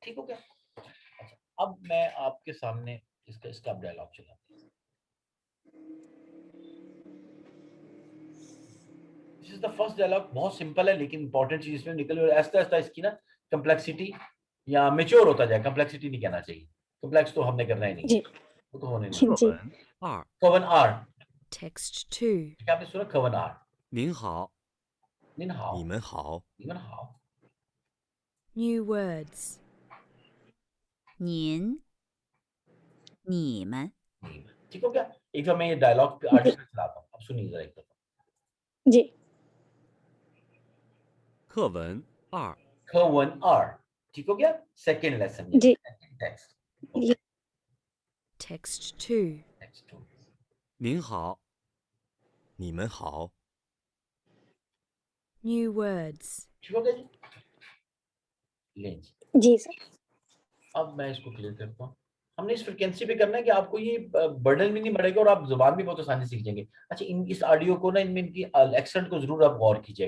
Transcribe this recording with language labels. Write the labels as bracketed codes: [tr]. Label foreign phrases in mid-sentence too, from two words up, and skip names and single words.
[hi] ठीक हो गया, अच्छा, अब मैं आपके सामने इसका इसका डायलॉग चलाता हूँ। [en] this is the first dialogue, [hi] बहुत सिंपल है लेकिन इंपॉर्टेंट चीज इसमें निकल, और ऐसा ऐसा इसकी ना कम्प्लेक्सिटी या मेच्योर होता जाए, कम्प्लेक्सिटी नहीं कहना चाहिए, कम्प्लेक्स तो हमने करना ही नहीं है, जी वो तो होने नहीं। [zh] 课 [hi] जी [zh] 文二，课文二, [en] Text 2. [hi] क्या आपने सुना, [zh] 课文二, 您好，您好, 你们好，你们好, [en] New words. [zh] 您、你们、你们. [hi] ठीक हो गया, एक बार मैं ये डायलॉग जी आर्टिकल चलाता हूँ, अब सुनिए जरा एक दफा। जी [zh] 课文二，课文二, [hi] ठीक हो गया, [en] second lesson [hi] ये जी [en] second text. जी Text 2. next two, 您好，你们好， New words. [hi] ठीक हो गया जी, लें जी। जी सर अब मैं इसको क्लियर करता हूँ। हमने इस फ्रिक्वेंसी पे करना है कि आपको ये बर्डन भी नहीं बढ़ेगा और आप जुबान भी बहुत आसानी से सीख जाएंगे। अच्छा, इस ऑडियो को ना, इनमें इनकी एक्सेंट को जरूर आप गौर कीजिएगा।